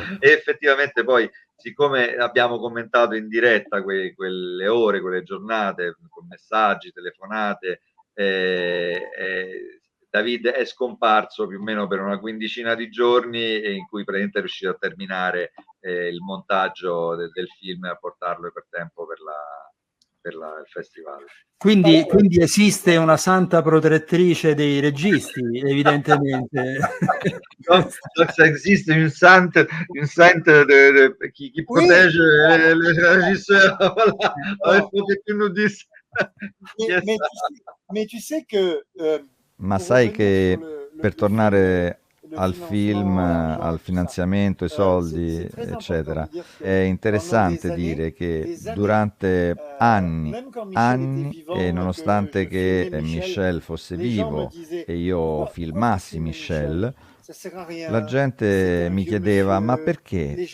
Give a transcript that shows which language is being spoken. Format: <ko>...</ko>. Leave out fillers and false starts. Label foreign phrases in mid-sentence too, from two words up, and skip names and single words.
<it>E effettivamente poi, siccome abbiamo commentato in diretta quelle ore, quelle giornate, con messaggi, telefonate, David è scomparso più o meno per una quindicina di giorni, in cui praticamente è riuscito a terminare il montaggio del film e a portarlo per tempo per il festival. Quindi esiste una santa protettrice dei registi, evidentemente.</it> <fr>Esiste un saint qui protège les régisseurs. Voilà. Il faut que tu nous dises. Mais tu sais que</fr> <it>ma sai che, per tornare al film, al finanziamento, ai soldi, eccetera. È interessante dire che durante anni, e nonostante che Michel fosse vivo e io filmassi Michel, la gente mi chiedeva: ma perché?</it>